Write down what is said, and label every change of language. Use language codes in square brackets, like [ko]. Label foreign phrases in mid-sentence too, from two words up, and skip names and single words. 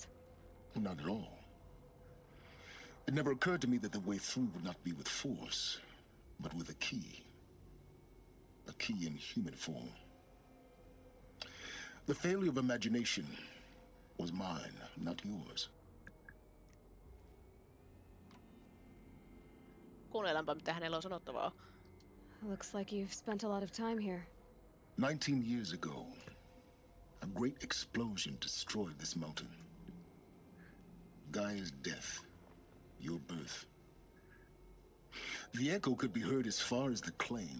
[en] Not at all. It never occurred to me that the way through would not be with force, but with a key. A key in human form. The failure of imagination was mine, not yours. [fi] Kuunnellaanpa mitä hänellä on sanottavaa. [en] Looks like you've spent a lot of time here. 19 years ago, a great explosion destroyed this mountain. Gaia's death, your birth. The echo could be heard as far as the claim.